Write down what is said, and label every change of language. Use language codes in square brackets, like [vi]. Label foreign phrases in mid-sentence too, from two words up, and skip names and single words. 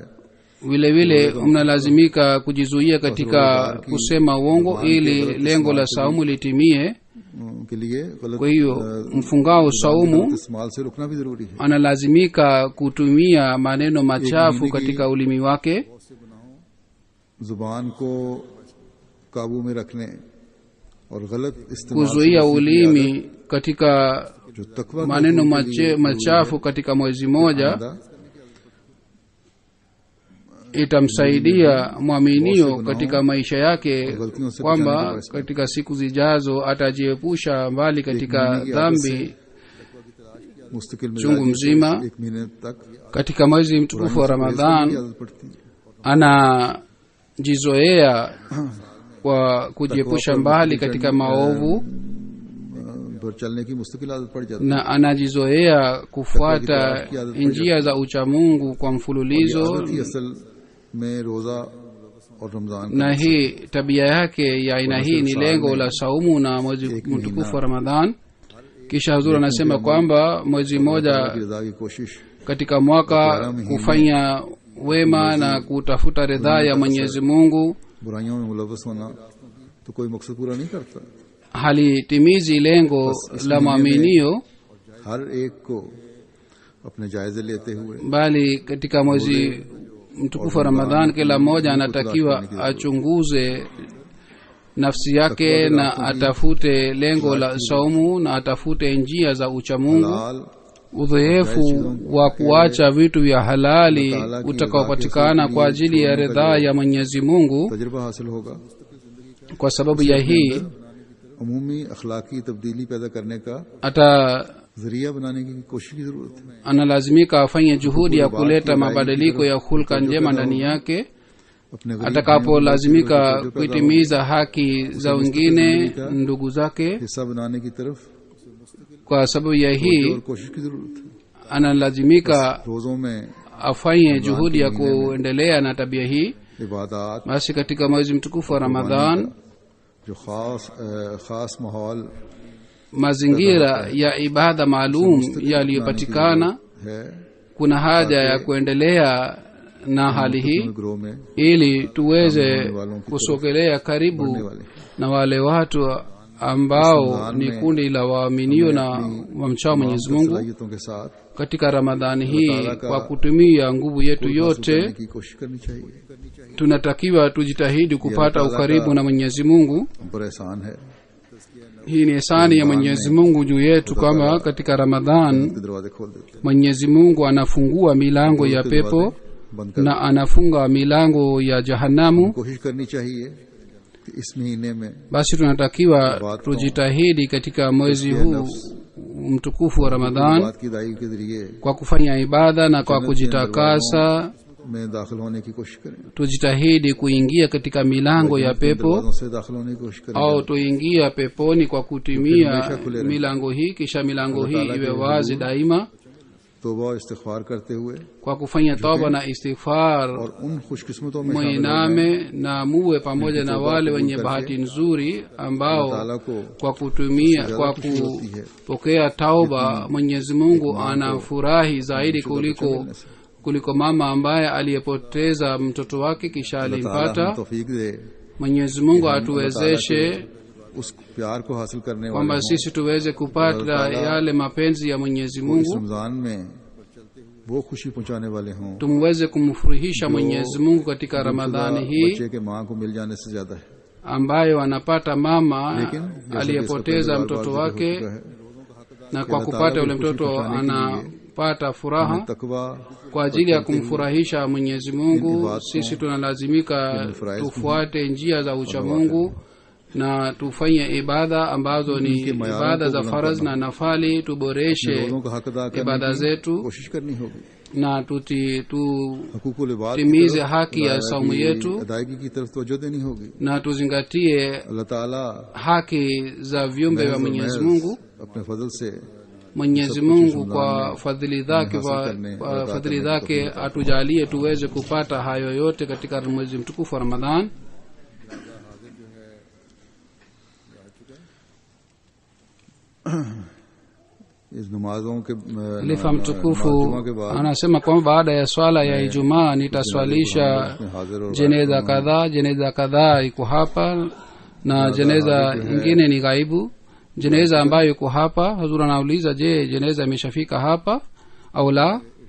[sw] Vile vile mnalazimika kujizuia katika kusema uongo ili lengo la saumu litimie. [ur] کے لیے غلط [sw] Kwa hiyo mfungao saumu [ur] استعمال سے رکنا بھی ضروری ہے. [sw] analazimika kutumia maneno machafu katika ulimi wake, [ur] زبان کو قابو میں رکھنے اور غلط استعمال [sw] kuzuia ulimi katika [ur] جو تقویٰ کے [sw] maneno [ur] حقوق کے لیے [sw] machafu katika mwezi moja [ur] ضروری ہے, [sw] itamsaidia mwaminio katika maisha yake, kwamba katika siku zijazo atajiepusha mbali katika dhambi [ur] मुस्तकिल [sw] chungu [ur] مزاجی سے [sw] mzima. [ur] ایک مہینے تک [sw] Katika mwezi mtukufu wa [ur] की [sw] Ramadhan [ur] عادت پڑتی ہے. [sw] anajizoea kwa kujiepusha mbali katika maovu, [ur] پر چلنے کی مستقل عادت پڑ جاتی ہے. [sw] na anajizoea kufuata njia za uchamungu kwa mfululizo. [ur] عادت ہی اصل میں روزہ اور رمضان [sw] Na hii tabia yake ya aina hii ni lengo la saumu na mwezi mtukufu wa Ramadhan. Kisha Huzur anasema kwamba mwezi mmoja [ur] کی رضا کی کوشش [sw] katika mwaka kufanya wema na kutafuta ridhaa ya Mwenyezi Mungu [ur] برائیوں میں ملوث ہونا تو کوئی مقصد پورا نہیں کرتا. [sw] halitimizi lengo la mwaminio, [ur] ہر ایک کو اپنے جائزے لیتے ہوئے [sw] bali katika mwezi mtukufu wa Ramadhan kila mmoja anatakiwa achunguze nafsi yake na atafute lengo la saumu na atafute njia za uchamungu. [ur] हाल [sw] Udhoefu wa kuacha vitu vya halali utakaopatikana kwa ajili ya ridhaa ya Mwenyezi Mungu. [ur] تجربہ حاصل ہوگا. [sw] Kwa sababu ya hii [ur] عمومی اخلاقی تبدیلی پیدا کرنے کا ذریعہ بنانے کی کوشش کی ضرورت ہے. [sw] analazimika afanye juhudi ya kuleta mabadiliko ya hulka njema ndani yake. [ur] اپنے غریب [sw] Atakapolazimika kuitimiza haki za wengine, ndugu zake. [ur] حصہ بنانے کی طرف [sw] Kwa sababu ya hii [ur] اور کوشش کی ضرورت ہے. [sw] analazimika [ur] روزوں میں [sw] afanye juhudi ya kuendelea na tabia hii. [ur] इबादत [sw] Basi katika mwezi mtukufu wa Ramadhan [ur] جو خاص ماحول [sw] mazingira ya ibada maalum yaliyopatikana, [ur] है [sw] kuna haja ya kuendelea na hali hii [ur] گروہ میں [sw] ili tuweze kusogelea karibu na wale watu ambao ni kundi la waaminio na wamchao Mwenyezi Mungu [ur] صلاحیتوں کے ساتھ [sw] katika Ramadhani hii. Kwa kutumia nguvu yetu yote [ur] کی کوشش کرنی چاہیے. [sw] tunatakiwa tujitahidi kupata ukaribu na Mwenyezi Mungu. [ur] ہم پر احسان ہے [sw] Hii ni ihsani ya Mwenyezi Mungu juu yetu kwamba katika Ramadhan [ur] کے دروازے کھول دیتے ہیں, [sw] Mwenyezi Mungu anafungua milango ya pepo [ur] بند کر [sw] na anafunga milango ya jahanamu. [ur] کوشش کرنی چاہیے کہ اس مہینے میں [sw] Basi tunatakiwa tujitahidi katika mwezi huu mtukufu wa Ramadhan [ur] بات کی دائی کے ذریعے [sw] kwa kufanya ibada na kwa kujitakasa. [ur] میں داخل ہونے کی کوشش کریں, [sw] Tujitahidi kuingia katika milango ya pepo [ur] دروازوں سے داخل ہونے کی کوشش کریں. [sw] au tuingia peponi kwa kutumia milango hii, kisha milango hii iwe wazi daima [ur] توبہ اور استغفار کرتے ہوئے [sw] kwa kufanya toba na istighfar. [ur] اور ان خوش قسمتوں میں شامل ہو جائیں [sw] Muiname na muwe pamoja na wale wenye bahati nzuri ambao [ur] تعالیٰ کو [sw] kwa kutumia kwa kupokea tauba Mwenyezi Mungu anafurahi zaidi kuliko mama ambaye aliyepoteza mtoto wake kisha [ur] ताला [sw] alimpata. [ur] توفیق دے [sw] Mwenyezi Mungu atuwezeshe [ur] اس پیار کو حاصل کرنے والے [sw] kwamba [ur] हों। [sw] sisi tuweze kupata yale mapenzi ya Mwenyezi [ur] इस [sw] Mungu, [ur] رمضان میں وہ خوشی پہنچانے والے ہوں [sw] tumweze kumfurahisha Mwenyezi Mungu katika Ramadhani hii [ur] بچے کے ماں کو مل جانے سے زیادہ ہے. [sw] ambayo anapata mama [ur] لیکن جیسا کہ [sw] aliyepoteza [ur] इसका [sw] mtoto [ur] بار بار ذکر [sw] wake, [ur] ہو چکا ہے, [sw] na kwa kupata yule mtoto anapata furaha. [ur] तकवा [sw] Kwa ajili ya kumfurahisha Mwenyezi Mungu, sisi tunalazimika tufuate njia za uchamungu na tufanye ibada ambazo ni ibada za faradhi na nafali. Tuboreshe [ur] روزوں کا حق ادا [sw] ibada [ur] کرنے کی [sw] zetu [ur] کوشش کرنی ہوگی. [sw] na [ur] حقوق العباد کی [sw] tutimize [ur] طرف, [sw] haki ya [ur] अदायगी [sw] saumu yetu [ur] ادائیگی کی طرف توجہ دینی ہوگی. [sw] na tuzingatie [ur] اللہ تعالیٰ [sw] haki za viumbe vya Mwenyezi Mungu. [ur] اپنے فضل سے [sw] Mwenyezi Mungu kwa fadhili zake kwa fadhili zake atujalie tuweze kupata hayo yote katika mwezi mtukufu wa Ramadhan. [ur] اس نمازوں کے [sw] Khalifa mtukufu anasema kwamba baada ya swala ya Ijumaa nitaswalisha jeneza kadhaa. Jeneza kadhaa iko hapa na jeneza nyingine ni ghaibu. Jeneza ambayo iko hapa, Hazur anauliza, je, jeneza imeshafika hapa au la?